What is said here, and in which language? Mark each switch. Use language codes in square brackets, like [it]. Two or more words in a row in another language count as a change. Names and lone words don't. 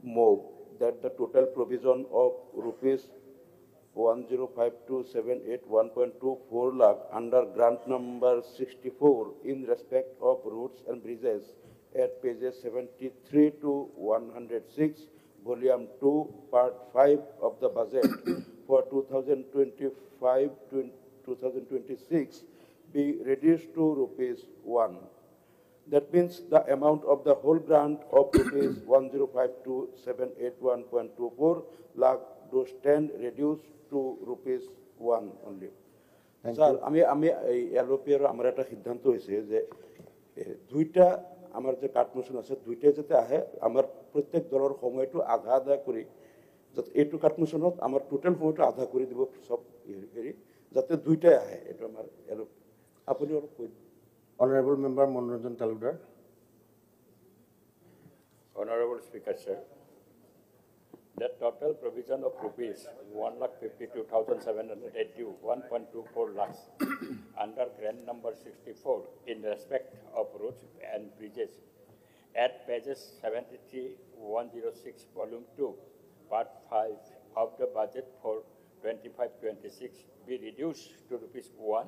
[en] move that the total provision of rupees 1052,781.24 lakh under grant number 64 in respect of roads and bridges at pages 73 to 106, volume 2, part 5 of the budget for 2025-2026 be reduced to rupees 1. That means the amount of the whole grant of rupees 1052,781.24 lakh do stand reduced to rupees 1 only. Thank Sir, you. [bn] আমি এলোপিয়ার আমার একটা সিদ্ধান্ত হয়েছে যে দুইটা আমার যে কাটমোশন আছে দুইটাই যাতে আহে আমার প্রত্যেক দলের সময়টো আধা আধা করি যাতে এইটো কাটমোশনত আমার টোটাল সময়টো আধা করে দিব সব হেৰি যাতে দুইটাই আহে এইটো আমাৰ আপুনি অলপ কৈ [en] Honorable Member Monrojan Talukdar. Honorable Speaker, sir, the total provision of rupees 1,52,781.24 lakhs under grant number 64 in respect of roads and bridges at pages 73-106, volume 2, part 5 of the budget for 25-26 be reduced to rupees 1.